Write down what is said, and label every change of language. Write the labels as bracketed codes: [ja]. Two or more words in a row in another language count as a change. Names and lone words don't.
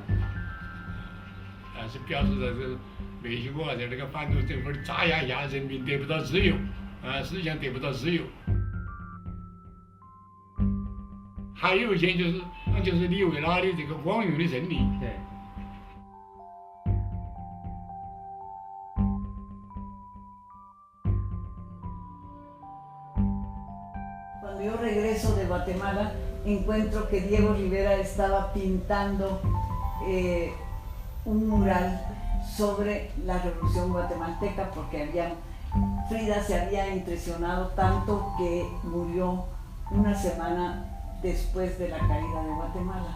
[zh] 是表示的是墨西哥在那个反动政府的扎压下，人民得不到自由，思想得不到自由。还有一件就是里维拉的这个光荣的胜利。对。 [es] Cuando yo regreso de Guatemala, encuentro que Diego Rivera estaba pintando un mural sobre la Revolución Guatemalteca, porque Frida se había impresionado tanto que murió una semana después de la caída de Guatemala.